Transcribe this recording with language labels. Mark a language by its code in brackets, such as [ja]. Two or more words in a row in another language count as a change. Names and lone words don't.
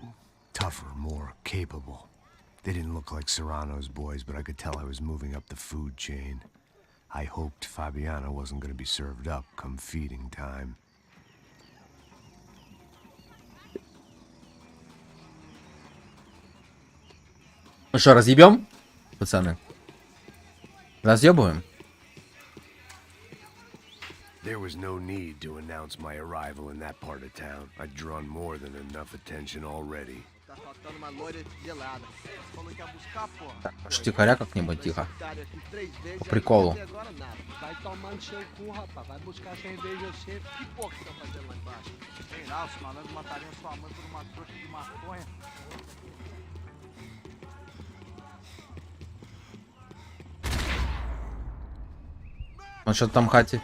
[en] Tougher, more capable. They didn't look like Serrano's boys, but I could tell I was moving up the food chain. I hoped Fabiana wasn't going to be served up come feeding time. [ru] Ну что, разъебем, пацаны? Разъебываем? [en] There was no need to announce my arrival in that part of town. I'd drawn more than enough attention already. [pt] Tá faltando uma loira gelada. Falou que ia buscar, porra. [ru] Штикаря как-нибудь, тихо. [pt] Otário aqui 3 vezes. [ru] По приколу. [pt] Até agora nada. Vai tomar no seu cu, rapaz. Vai buscar cerveja você. Que porra que tá fazendo lá embaixo? Sei lá, os malandros matariam sua mãe por uma trouxa de maconha. [ru] Он что-то там хотел...